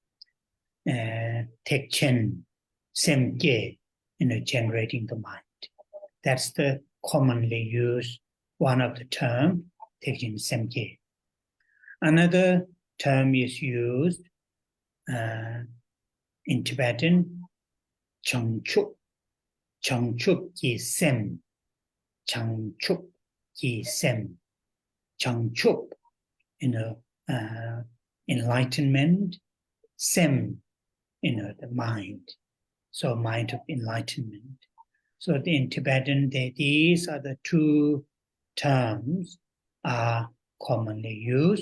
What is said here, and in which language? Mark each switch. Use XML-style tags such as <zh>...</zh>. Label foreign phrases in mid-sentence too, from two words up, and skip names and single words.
<bo>Tekchen Semkye,</bo> <en>generating the mind. That's the commonly used one of the term,</en> <bo>Tekchen Semkye.</bo> <en>Another term is used in Tibetan, Changchuk.</en> <bo>Changchuk ki sem. Changchuk ki sem.</bo> <en>Changchuk, enlightenment. Sem, the mind. So mind of enlightenment. So in Tibetan, these are the two terms are commonly used.</en>